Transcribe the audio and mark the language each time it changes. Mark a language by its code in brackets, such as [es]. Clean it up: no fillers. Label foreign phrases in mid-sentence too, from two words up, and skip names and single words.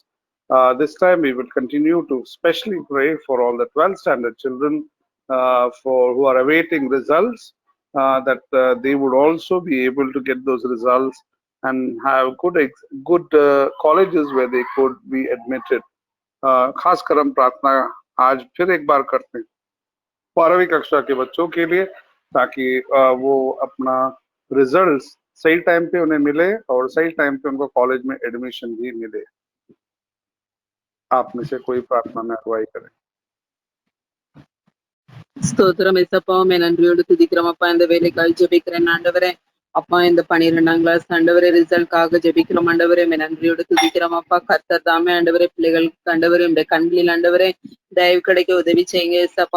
[en] This time we will continue to specially pray for all the 12th standard children for who are awaiting results, that they would also be able to get those results and have good colleges where they could be admitted. [hi] खासकर हम प्रार्थना आज फिर एक बार करते हैं 12वीं कक्षा के बच्चों के लिए, ताकि वो अपना रिजल्ट्स सही टाइम पे उन्हें मिले और सही टाइम पे उनको कॉलेज में एडमिशन भी मिले। आप में से कोई प्रार्थना में अगुवाई करें। [ta] ஸ்தோத்திரம் ஏசப்பா, நன்றியோடு துதிக்கிறோம் அப்பா. இந்த வேலைக்காக ஜெபிக்கிறேன் ஆண்டவரே. அப்பா, இந்த 12ஆம் கிளாஸ் ஆண்டவரே ரிசல்ட்காக ஜெபிக்கிறோம் ஆண்டவரே. நன்றியோடு துதிக்கிறோம் அப்பா. கர்த்தர் தாமே ஆண்டவரே பிள்ளைகளுக்கு ஆண்டவரே இந்த கண்களில் ஆண்டவரே தயவு கிடைக்க உதவி செய்யுங்க ஏசப்பா.